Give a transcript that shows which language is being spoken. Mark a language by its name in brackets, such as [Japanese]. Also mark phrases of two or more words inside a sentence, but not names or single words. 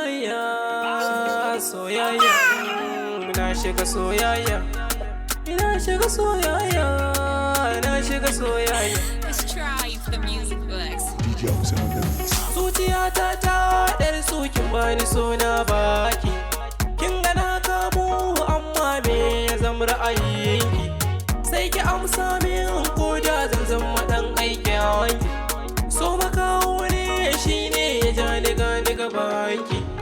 [Hausa] Soyayya, soyayya, na shiga soyayya, na shiga soyayya, na shiga soyayya. [English] Let's try the music box. D J Ox on the mix. [Hausa] Zuciyata ta ɗarsu kin bani so na baki. Kin ga na kamu amma me ya zama ra'ayinki? Sai ki amsa min ko da zan zama ɗan aikin ki. So makaho ne shi ne ya ja ni ga ni gabanki.